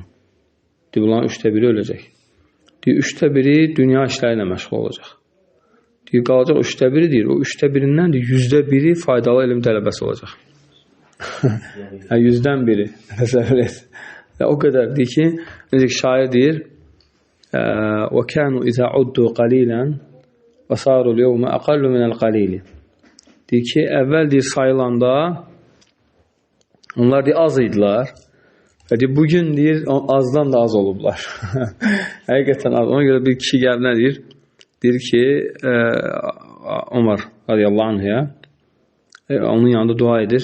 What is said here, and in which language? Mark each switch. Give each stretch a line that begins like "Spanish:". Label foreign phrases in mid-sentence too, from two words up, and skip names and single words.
Azerbaijani: Deyir, bunların 1/3 öləcək. Deyir, 1/3 dünya işləri ilə məşğul olacaq. Deyir, qalacaq 1/3 deyir. O 1/3-dən deyir, 1/1 faydalı elm tələbəsi olacaq. 100-dən biri. Təsəvvür et. O qədər deyir ki, necə ki, şair deyir,
Arabic: وَكَانُوا إِذَا عُدُّوا قَلِيلًا وَصَارُوا الْيَوْمَ أَقَلُّ مِنَ الْقَلِيلِ.
Azerbaijani: Deyir ki, əvvəl deyir, sayılanda onlar deyir, az idilər. Və deyir, bugün deyir, azdan da az olublar. Həqiqətən az. Ona görə bir kişi gəlib nə deyir? Deyir ki, Ömər
Arabic: رضي الله عنها
Azerbaijani: onun yanında dua edir.